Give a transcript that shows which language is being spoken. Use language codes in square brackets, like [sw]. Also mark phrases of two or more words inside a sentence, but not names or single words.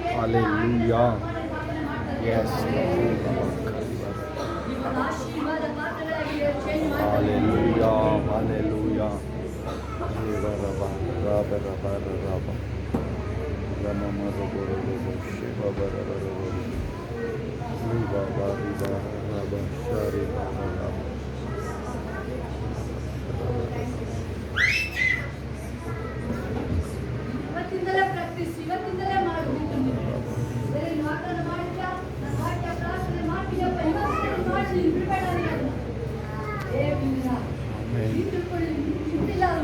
[en] Hallelujah. Yes. [kn] ಆಶೀರ್ವಾದ ಪಾತ್ರರಾಗಿ ಚೇಂಜ್ ಮಾಡ್ತಾರೆ. [en] Hallelujah. Hallelujah. Shiva Rava, Rava Rava Rava. Rama Mara Guru Guru Shiva Bara Bara Guru. Riva Riva Rava Shari Rava Rava. [kn] ಇವತ್ತಿಂದಲೇ ಪ್ರಾಕ್ಟೀಸ್, ಇವತ್ತಿಂದಲೇ ಮಾಡಬೇಕು. ಬೇರೆ ನೀನು ವಾಗ್ದಾನ ಮಾಡಿದ್ಯಾ, ನಾನು ವಾಕ್ಯ ಪ್ರಾರ್ಥನೆ ಮಾಡ್ತೀಯಪ್ಪ, ಇವತ್ತಿಂದಲೇ ಮಾಡಿ ನೀನು ಪ್ರಿಪೇರ್ ಆಗಿರೋದು. ದೇವರಿಂದ ನೀನು ತಿಳ್ಕೊಳ್ಳಿ, ನಿಂತಿಲ್ಲ ಅದು.